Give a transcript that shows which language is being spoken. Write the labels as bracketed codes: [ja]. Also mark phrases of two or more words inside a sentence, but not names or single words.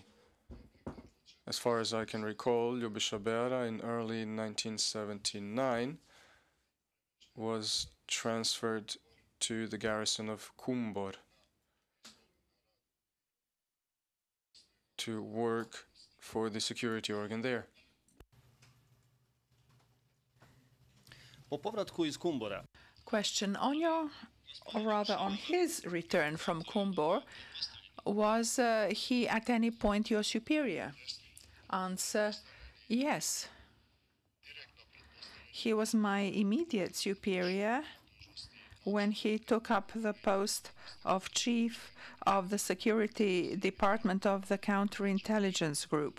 [en] As far as I can recall, Ljubiša Beara in early 1979 was transferred to the garrison of Kumbor to work for the security organ there. [hr] Po povratku iz Kumbora, [en] Question. Or rather on his return from Kumbor, was he at any point your superior? Answer: yes. He was my immediate superior when he took up the post of chief of the security department of the counterintelligence group.